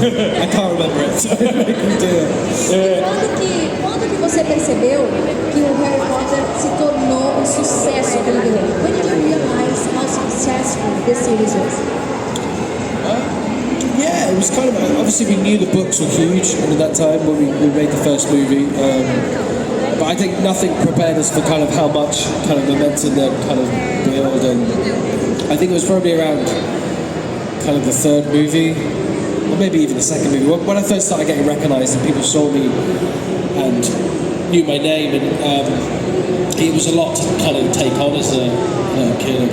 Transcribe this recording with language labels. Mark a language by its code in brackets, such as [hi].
[en] I can't remember it, so I can do it. [pt] Quando que você percebeu que o Harry Potter se tornou um sucesso que ele virou? [en] When did you realize how successful this series was? Yeah, it was kind of, obviously we knew the books were huge at that time when we made the first movie. But I think nothing prepared us for kind of how much kind of momentum that kind of build, and I think it was probably around kind of the third movie, or maybe even the second movie, when I first started getting recognised and people saw me and knew my name, and it was a lot to kind of take on as a kid.